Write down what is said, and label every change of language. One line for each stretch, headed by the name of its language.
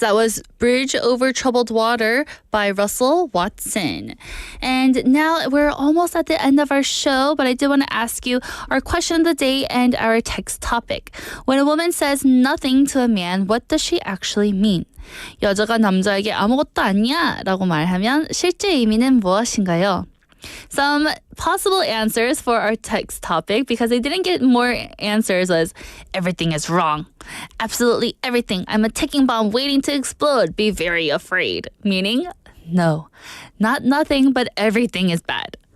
English: That was Bridge Over Troubled Water by Russell Watson. And now we're almost at the end of our show, but I did want to ask you our question of the day and our text topic. When a woman says nothing to a man, what does she actually mean?
Korean: 여자가 남자에게 아무것도 아니야 라고 말하면 실제 의미는 무엇인가요?
English: Some possible answers for our text topic, because I didn't get more answers, was everything is wrong. Absolutely everything. I'm a ticking bomb waiting to explode. Be very afraid. Meaning, no, not nothing, but everything is bad.